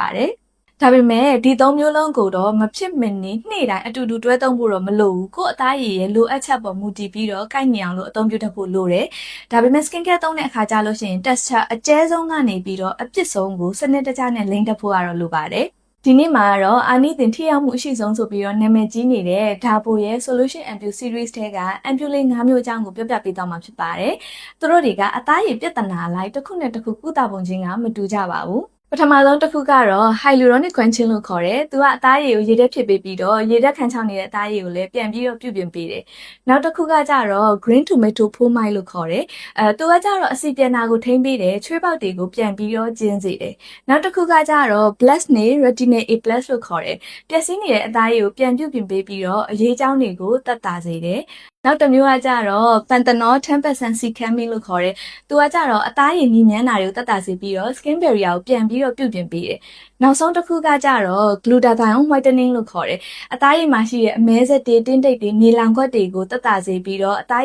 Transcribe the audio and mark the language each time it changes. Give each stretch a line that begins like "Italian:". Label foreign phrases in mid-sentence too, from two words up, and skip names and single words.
Burmese: ပါတယ်။ဒါပေမဲ့ဒီသုံးမျိုးလုံးကိုတော့မဖြစ်မနေနေ့တိုင်းအတူတူတွဲသုံးဖို့တော့မလိုဘူးကိုယ့်အသားရည်ရဲ့လိုအပ်ချက်ပေါ်မူတည်ပြီးတော့ကိုက်ညီအောင်လို့အသုံးပြုတတ်ဖို့လိုတယ်။ဒါပေမဲ့
English: skin care
Burmese: သုံးတဲ့အခါကျလို့ရှိရင် texture အကျဲဆုံးကနေပြီးတော့အပြစ်ဆုံးကိုစနစ်တကျနဲ့လိမ့်တက်ဖို့ကတော့လိုပါတယ်။ဒီနေ့မှာတော့အာနိသင်ထိရောက်မှုအရှိဆုံးဆိုပြီးတော့နာမည်ကြီးနေတဲ့ဒါဘိုရဲ့ Solution Ambu Series ထဲက Ambu လေး၅မျိုးအကြောင်းကိုပြောပြပေးသွားမှာဖြစ်ပါတယ်။သူတို့တွေကအသားရည်ပြဿနာလိုက်တစ်ခုနဲ့တစ်ခုကုသပုံချင်းကမတူ ကြပါဘူး။ပထမဆုံးတစ်ခုကတော့ hyaluronic quenching လို့ခေါ်တယ်။သူကအသားရည်ကိုရေတက်ဖြစ်ပေးပြီးတော့ရေတက်ခံချောင်းနေတဲ့အသားရည်ကိုလည်းပြန်ပြီးတော့ပြုပြင်ပေးတယ်။နောက်တစ်ခုကကြတော့ green tomato phomite လို့ခေါ်တယ်။သူကကြတော့အဆီပြန်နာကိုထိန်းပေးတယ်ချွေးပေါက်တွေကိုပြန်ပြီးတော့ကျင်းစေတယ်။နောက်တစ်ခုကကြတော့ blast nail retinol A+ လို့ခေါ်တယ်။ပျက်စီးနေတဲ့အသားရည်ကိုပြန်ပြုပြင်ပေးပြီးတော့အရေးကြောင်းတွေကိုတက် တာစေတယ်။နောက်တစ်မျိုးကကြတော့ Panthenol 10% Cicamine လို့ခေါ်တယ်။သူကကြတော့အသားရည်နီးမြန်းတာတွေကိုတက်တာစေပြီးတော့
English: skin barrier
Burmese: ကိုပြန်ပြီးတော့ပြုပြင်ပေးတယ်။နောက်ဆုံးတစ်ခုကကြတော့ Glutathione whitening လို့ခေါ်တယ်။အသားရည်မှာရှိတဲ့အမဲဆက်တွေတင်းတိတ်တွေနေလောင်ခွက်တွေကိုတက်တာစေပြီးတော့အသား